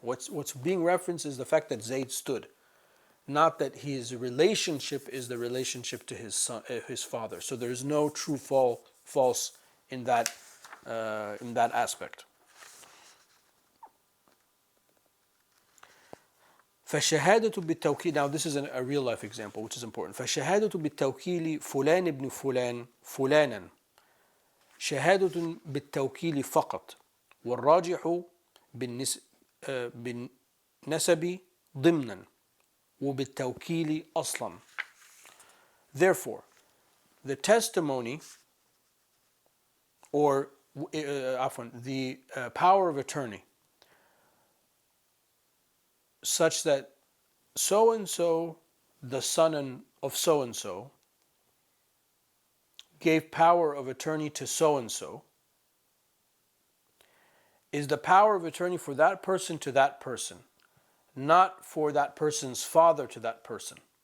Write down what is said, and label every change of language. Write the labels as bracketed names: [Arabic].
[English] What's being referenced is the fact that Zayd stood, not that his relationship is the relationship to his father. So there's no true false in that aspect. [Arabic] فالشهادة بالتوكيل. [English] Now this is a real life example which is important. [Arabic] فالشهادة بالتوكيل فلان ابن فلان فلانا شهادة بالتوكيل فقط والراجح بالنسب ضمنا وبالتوكيل أصلا. [English] Therefore, the testimony or the power of attorney such that so and so, the son of so and so, gave power of attorney to so and so, is the power of attorney for that person to that person, not for that person's father to that person.